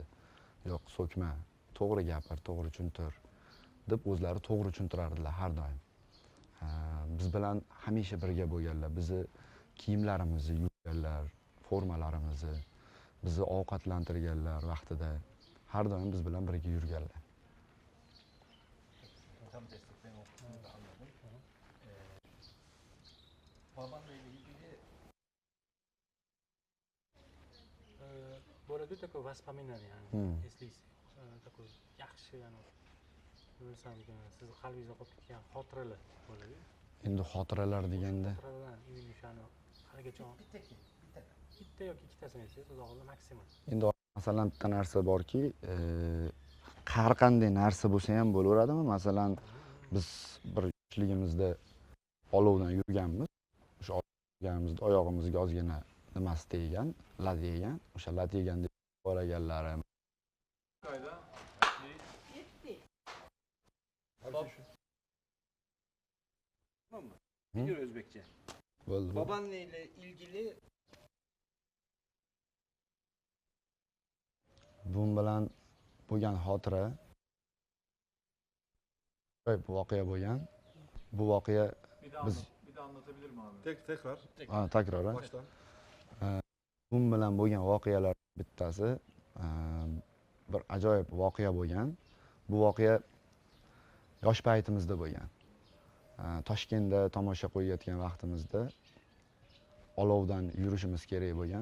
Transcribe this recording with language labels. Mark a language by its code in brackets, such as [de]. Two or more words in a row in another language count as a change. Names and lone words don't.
[uz] Yo'q, so'kma, to'g'ri gapir, to'g'ri tushuntir deb o'zlari to'g'ri tushuntirardilar har doim. Biz bilan hamisha birga bo'lganlar. Bizni kiyimlarimizni yuvganlar, formalarimizni, bizni ovqatlantirganlar vaqtida har doim biz bilan birga yurganlar. [tr] Tam destekten okuduğunu da anladım. Babanla ilgili [uz] Bo'ladi [ru] такое воспоминание, [uz] eslaysiz. Такой yaxshi, ya'ni nima desam ekan, sizni qalbingizda qolib ketgan xotiralar bo'ladi. Endi xotiralar deganda Xotiralar o'shani haligacha bitta yoki ikkitasini aytsangiz, xudo maksimum. endi masalan bitta narsa borki, har qanday narsa bo'lsa ham bo'laveradimi? Masalan, biz bir yoshligimizda olovdan yurganmiz. O'sha yurganimizda oyog'imizga ozgina nimasi teggan, lat yegan. O'sha lat yeganda bolaganlari Kayda. Yetti. [tr] tamam mı? Hı? Biliyor Özbekçe. [uz] bo'ldi. [tr] Babaanne ile ilgili [uz] Buvim bilan bo'lgan xotira bu voqea bo'lgan. Bu voqea [tr] Bir daha anlatabilir mi abi? Tekrar. [uz] takror. [tr] Baştan. [uz] Buvim bilan bo'lgan voqealar bittasi bir ajoyib voqea bo'lgan. Bu voqea yosh paytimizda bo'lgan. Toshkentda tomosha qo'yayotgan vaqtimizda olovdan yurishimiz kerak bo'lgan.